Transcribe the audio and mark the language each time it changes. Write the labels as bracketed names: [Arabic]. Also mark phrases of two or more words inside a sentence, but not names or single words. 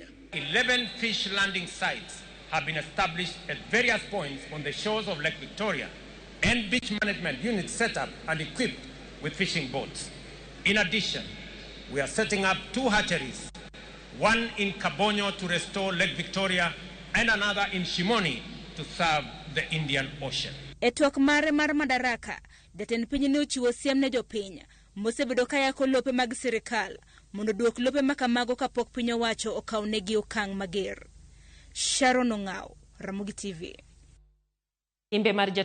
[English] 11 fish landing sites have been established at various points on the shores of Lake Victoria, and beach management units set up and equipped with fishing boats. In addition, we are setting up 2 hatcheries, one in Kabonyo to restore Lake Victoria and another in Shimoni to serve the Indian Ocean. [Luo (Kenya and Tanzania)] E twak mare mar Madaraka, jatend piny ne ochiwo siem ne jopiny mosebedo ka yako lope mag sirikal mondo duok lope makamago kapok piny owacho okaw negi okang' mager. Sharon Ong'aw, Ramogi TV. Imbe mar